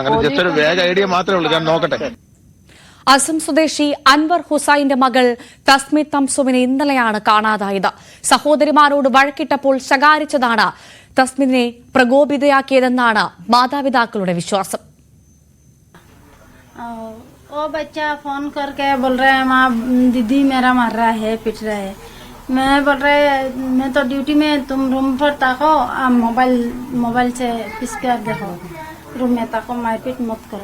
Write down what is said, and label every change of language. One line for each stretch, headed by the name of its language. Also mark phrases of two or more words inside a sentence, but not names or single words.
Malayalam: അങ്ങനെ ജസ്റ്റ് ഒരു
English: vague idea
Malayalam: മാത്രമേ ഉള്ളൂ. ഞാൻ നോക്കട്ടെ. അസം സ്വദേശി അൻവർ ഹുസൈന്റെ മകൾ തസ്മിത് തംസുവിനെ ഇന്നലെയാണ് കാണാതായത്. സഹോദരിമാരോട് വഴക്കിട്ടപ്പോൾ ശകാരിച്ചതാണ് തസ്മിതിനെ പ്രകോപിതയാക്കിയതെന്നാണ് മാതാപിതാക്കളുടെ വിശ്വാസം.
Hindi: वो बच्चा फोन करके बोल रहा है माँ दीदी मेरा मार रहा है, पिट रहा है. मैं बोल रहा है मैं तो ड्यूटी में, तुम रूम पर ताको, मोबाइल से पिस कर देखो, रूम में ताको, मारपीट मत करो.